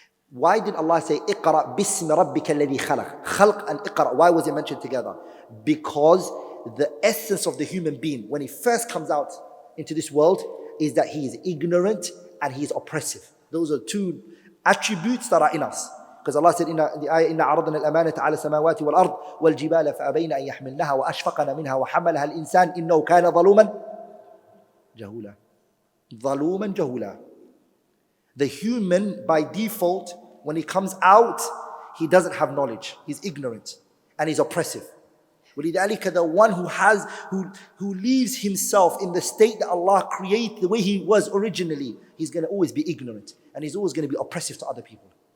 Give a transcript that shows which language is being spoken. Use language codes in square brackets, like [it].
[en] Why did Allah say, [ar] Iqra bismi rabbika alladhi khalaq? [en] Khalq and Iqra, why was it mentioned together? Because the essence of the human being, when he first comes out into this world, is that he is ignorant and he is oppressive. Those are 2 attributes that are in us. Because Allah said in the ayah, [ar] إِنَّا عَرَضْنَا الْأَمَانَةَ عَلَى السَّمَاوَاتِ وَالْأَرْضِ وَالْجِبَالَ فَأَبَيْنَ أَن يَحْمِلْنَهَا وَأَشْفَقْنَ مِنْهَا وَحَمَلَهَا الْإِنسَانُ إِنَّهُ كَانَ ظَلُومًا جَهُولًا. ظَلُومًا جَهُولًا. [en] The human, by default, when he comes out, he doesn't have knowledge. He's ignorant and he's oppressive. وَلِذَلِكَ the one who leaves himself in the state that Allah created, the way he was originally, he's going to always be ignorant and he's always going to be oppressive to other people.